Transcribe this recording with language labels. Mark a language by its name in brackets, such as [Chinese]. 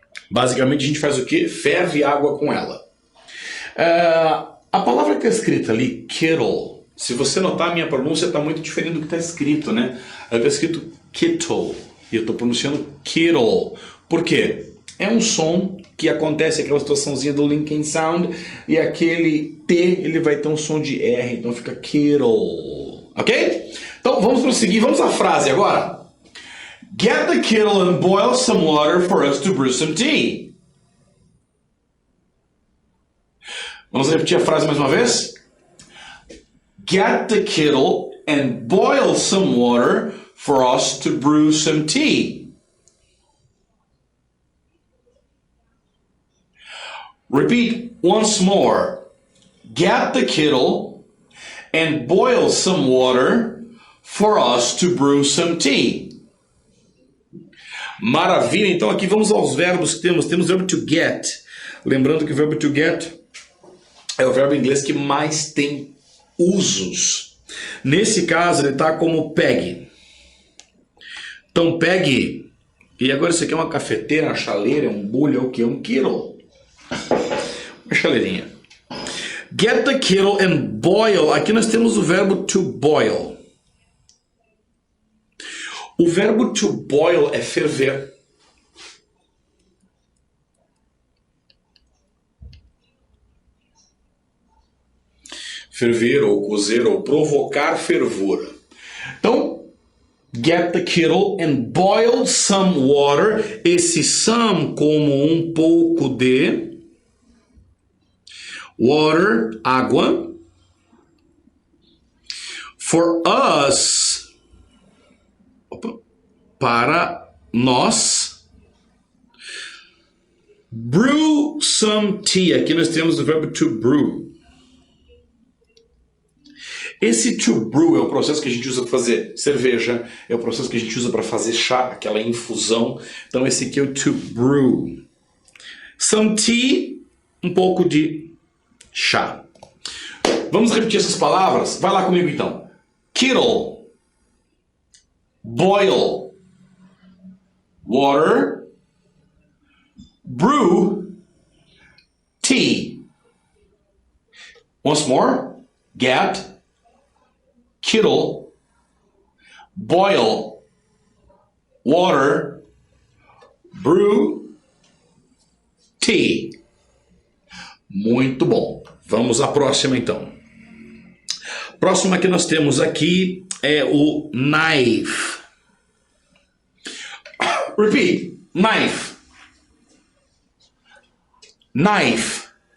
[Portuguese] Basicamente a gente faz o quê? Ferve água com ela. A palavra que é escrita ali, Kittle, se você notar, a minha pronúncia está muito diferente do que está escrito, né? Está escrito Kittle e eu estou pronunciando Kittle. Por quê? É um som que acontece, aquela situaçãozinha do linking sound, e aquele T ele vai ter um som de R, então fica Kittle. Ok? Então vamos prosseguir, vamos à frase agora. [English] Get the kettle and boil some water for us to brew some tea. [Portuguese] Vamos repetir a frase mais uma vez? [English] Get the kettle and boil some water for us to brew some tea. Repeat once more. Get the kettle and boil some water for us to brew some tea. [Portuguese] Maravilha, então aqui vamos aos verbos que temos. Temos o verbo to get. Lembrando que o verbo to get é o verbo em inglês que mais tem usos. Nesse caso ele está como pegue. Então pegue. E agora isso aqui é uma cafeteira, uma chaleira, um bule, é o que? Um kettle. Uma chaleirinha. [English] Get the kettle and boil. [Portuguese] Aqui nós temos o verbo [English] to boil. [Portuguese] O verbo to boil é ferver. Ferver ou cozer ou provocar fervura. Então, [English] get the kettle and boil some water. [Portuguese] Esse some como um pouco de water, água. [English] For us, [Portuguese] para nós. [English] Brew some tea. [Portuguese] Aqui nós temos o verbo to brew. Esse to brew é o processo que a gente usa para fazer cerveja, é o processo que a gente usa para fazer chá, aquela infusão. Então esse aqui é o to brew. [English] Some tea, [Portuguese] um pouco de chá. Vamos repetir essas palavras? Vai lá comigo então. [English] Kettle, boil, water, brew, tea. Once more. Get, kettle, boil, water, brew, tea. [Portuguese] Muito bom. Vamos à próxima então. Próxima que nós temos aqui é o knife. [English] Repeat. Knife. Knife.